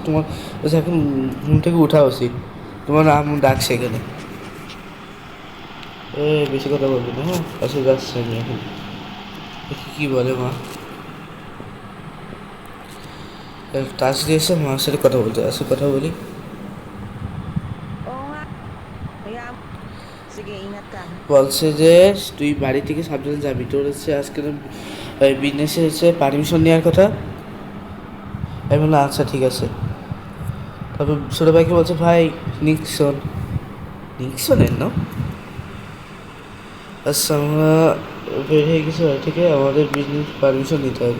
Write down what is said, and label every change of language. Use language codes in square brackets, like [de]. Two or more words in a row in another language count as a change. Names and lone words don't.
[bn] তোমার বলছে এখন ঘুম থেকে উঠা উচিত, তোমার নাম ডাকছে এখানে। বেশি কথা বলবি না, হ্যাঁ আসলে যাচ্ছি আমি এখন। দেখি কি বলে মা। টাচ দিয়েছে, মার সাথে কথা বলতে আসে, কথা বলি। [tl] Oo nga. Kaya, sige, ingat ka. [bn] বলছে যে তুই বাড়ি থেকে সাবধানে যাবি, তোর হচ্ছে আজকে বিজনেসে হচ্ছে পারমিশন নেওয়ার কথা। আমি বললাম আচ্ছা ঠিক আছে। তারপর ছোটো ভাইকে বলছে ভাই নিক্সনের না। আচ্ছা আমরা বের হয়ে গেছি বাড়ি থেকে, আমাদের [en] business permission [bn] নিতে হবে।